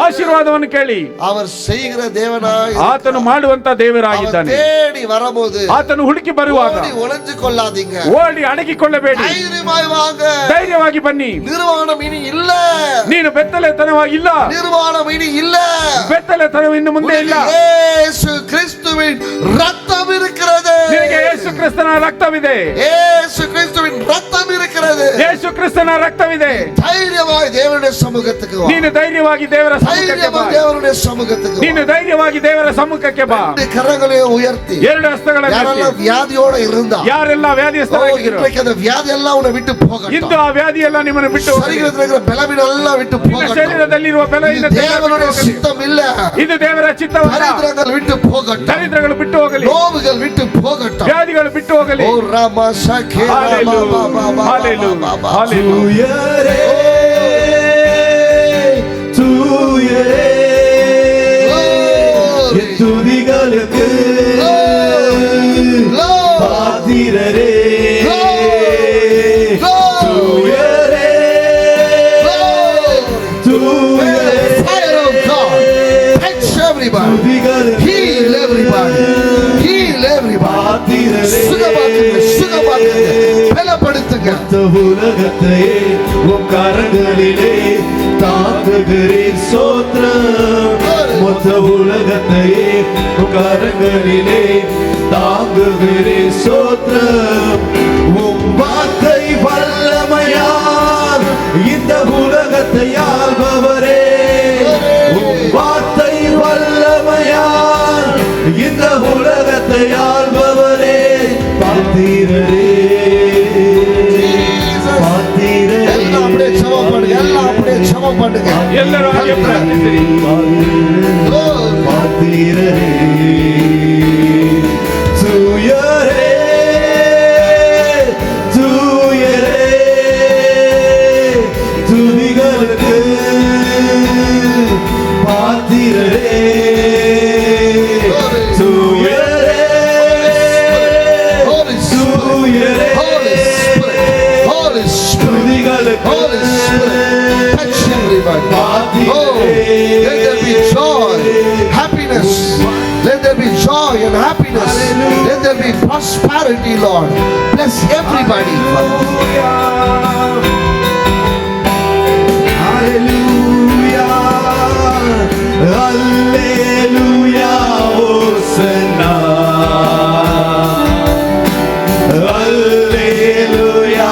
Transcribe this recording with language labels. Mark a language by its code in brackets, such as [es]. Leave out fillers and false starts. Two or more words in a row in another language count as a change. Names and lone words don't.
[kn] ಆಶೀರ್ವಾದವನ್ನು ಕೇಳಿ. [ta] அவர் செய்கிற தேவனாய் [kn] ಆತನು ಮಾಡುವಂತ ದೇವರಾಗಿದ್ದಾನೆ. [ta] தேடி வரும்போது [kn] ಆತನು ಹುಡುಕಿ ಬರುವಾಗ [ta] ஓடி ஒளிஞ்சு கொள்ளாதீங்க, [kn] ಓಡಿ ಅಡಗಿಕೊಳ್ಳಬೇಡಿ, [ta] தைரியமாய் வாங்க. [kn] ಧೈರ್ಯವಾಗಿ ಬನ್ನಿ. [ta] நிர்வாணம் இனி இல்ல, [kn] ನೀನು ಬೆತ್ತಲೆತನವಾಗಿ ಇಲ್ಲ, [ta] நிர்வாணம் இனி இல்ல, [kn] ಬೆತ್ತಲೆತನ ಇನ್ನು ಮುಂದೆ ಇಲ್ಲ. [ta] இயேசு கிறிஸ்துவின் ரத்தம் இருக்கிறது. [kn] ನಿನಗೆ ಯೇಸು ಕ್ರಿಸ್ತನ ರಕ್ತವಿದೆ. [ta] இயேசு கிறிஸ்துவின் ரத்தம் இருக்கிறது. [kn] ಯೇಸು ಕ್ರಿಸ್ತನ ರಕ್ತವಿದೆ. [ta] தைரியமாய் தேவனுடைய சமூகத்துக்கு வா. [kn] ನೀನು ಧೈರ್ಯವಾಗಿ ದೇವರ ಸಮ್ಮುಖಕ್ಕೆ ಬಾ. [ta] தைரியமாய் தேவனுடைய சமூகத்துக்கு வா. [kn] ನೀನು ಧೈರ್ಯವಾಗಿ ದೇವರ ಸಮ್ಮುಖಕ್ಕೆ ಬಾ. [ta] ரெண்டு கரங்களை உயர்த்தி, [kn] ಎರಡು ಹಸ್ತಗಳನ್ನು [ta] யாரெல்லாம் வியாதியோட இருந்தா, [kn] ಯಾರೆಲ್ಲ ವ್ಯಾಧಿಯಸ್ಥರಾಗಿದ್ರು [ta] இன்றைக்கு அந்த வியாதி எல்லாம் உன்னை விட்டு போகட்டும். [kn] ಇಂದು ಆ ವ್ಯಾಧಿ ಎಲ್ಲ ನಿಮ್ಮನ್ನು ಬಿಟ್ಟು ಹೋಗಲಿ. [ta] சரீரத்தில் இருக்கிற பலவீனம் எல்லாம் விட்டு [kn] ನಿನ್ನ [ta] போகட்டும். [kn] ಶರೀರದಲ್ಲಿರುವ ಬಲಹೀನತೆ ಎಲ್ಲ ಬಿಟ್ಟು [ta] தேவனுடைய [kn] ಹೋಗಲಿ. [ta] சித்தம் இல்ல, [kn] ಇದು ದೇವರ ಚಿತ್ತವಲ್ಲ. [ta] தரித்திரங்கள் விட்டு போகட்டும், [kn] ದರಿದ್ರಗಳು ಬಿಟ್ಟು ಹೋಗಲಿ, [ta] நோவுகள் விட்டு போகட்டும். [kn] ವ್ಯಾಧಿಗಳು ಬಿಟ್ಟು ಹೋಗಲಿ. ஓ ராமா சகே [en] ஹalleluya, ஹalleluya, ஹalleluya. [ta] தூயரே என் துதிகளுக்கு பாத்திரரே, தூயரே தூயரே, [en] Fire of God, touch everybody, [ta] துதிகளுக்கு [en] heal everybody, heal everybody. [ta] பாத்திரரே, சுகமாக்குங்க, சுகமாக்குங்க, பலப்படுத்துங்க. மொத்த உலகத்தையே உன் கரங்களிலே தாங்குகிறேன் சோத்ரம். மொத்த உலகத்தையே உன் கரங்களிலே தாங்குகிறேன் சோத்ரம். உன் வார்த்தை வல்லமையால் இந்த உலகத்தை ஆள்பவரே, உன் வார்த்தை வல்லமையால் இந்த உலகத்தை ஆள்பவரே, பாத்திரரே எல்லாம் அப்படியே ஜெபம் பண்ணுங்க, எல்லாம் அப்படியே ஜெபம் பண்ணுங்க. [kn] ಎಲ್ಲರೂ ಹಾಗೆ ಪ್ರಾರ್ಥಿಸಿರಿ. [ta] பாத்திரரே தூயரே தூயரே துதிகளுக்கு பாத்திரரே தூயரே [en] Holy Spirit, [ta] தூயரே [en] Holy Spirit, Holy Spirit, [ta] துதிகளுக்கு [en] Holy Spirit, touch everybody. [ta] பாத்திரரே. [en] Oh, let there be joy, happiness. Let there be joy joy and happiness. Let there be prosperity, Lord. Bless everybody. Hallelujah. Hallelujah. Hosanna. Hallelujah.